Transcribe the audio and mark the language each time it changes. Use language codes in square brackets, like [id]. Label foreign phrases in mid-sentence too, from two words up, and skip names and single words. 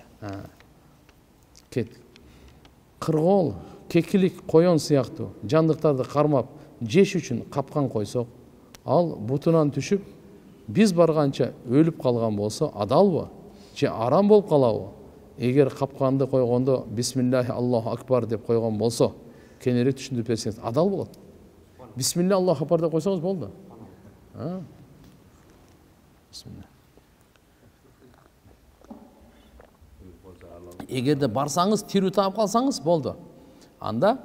[ky] Кет. Кыргоол, кекилик, коён сыяктуу жандыктарды кармап жеш үчүн капкан койсок, ал бутунан түшүп, биз барганча өлүп калган болсо адалбы? Же арам болуп калабы? Эгер капканды койгондо [ar] بسم الله الله أكبر [ky] деп койгон болсо, кененирээк түшүндүрүп берсеңиз адал болот. [ar] بسم الله الله أكبر [ky] деп койсоңуз болду. Бисмилла. Эгерде барсаңыз, тирүү таап калсаңыз болду.